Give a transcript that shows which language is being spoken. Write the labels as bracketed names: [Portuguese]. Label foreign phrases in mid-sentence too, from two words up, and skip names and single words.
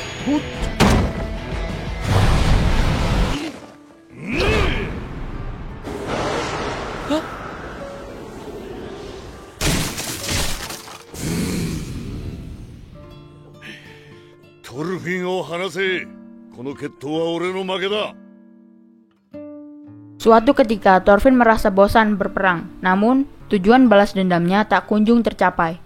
[Japanese] トルフィンを離せ。この決闘は俺の負けだ。 [Indonesian] Suatu ketika, Thorfinn merasa bosan berperang. Namun, tujuan balas dendamnya tak kunjung tercapai.